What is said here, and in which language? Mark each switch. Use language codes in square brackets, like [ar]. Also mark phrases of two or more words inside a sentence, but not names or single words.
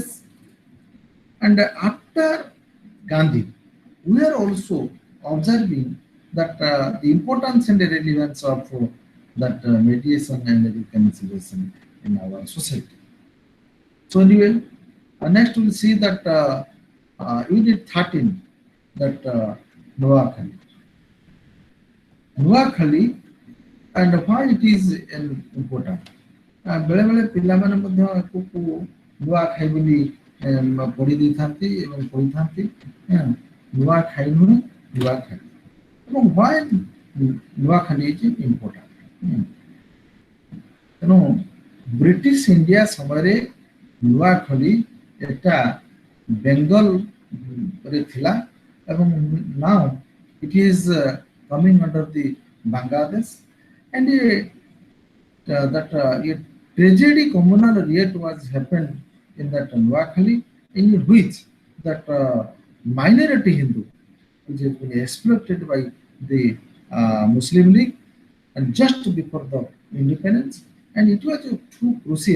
[en] And after Gandhi, we are also observing that the importance and the relevance of that mediation and reconciliation in our society. So anyway, next we'll see that unit 13, that Noakhali. Noakhali and why it is important. [or] ବେଳେ ବେଳେ ପିଲାମାନେ ମଧ୍ୟ ଆକୁ ନୂଆ ଖାଇ ବୋଲି ପଢି ଦେଇଥାନ୍ତି ଏବଂ କହିଥାନ୍ତି ନୂଆ ଖାଇ ନୁହେଁ ନୂଆ ଖାଇ ଏବଂ why ନୂଆ ଖାଲି [en] is important. [or] ତେଣୁ ବ୍ରିଟିଶ ଇଣ୍ଡିଆ ସମୟରେ ନୂଆଖଲି এটা ବେଙ୍ଗଲରେ ଥିଲା ଏବଂ [en] now it is coming under the Bangladesh and that a tragedy communal riot was happened in that Noakhali in which that minority Hindu which has been exploited by the Muslim League and just before the independence, and it was too crucial.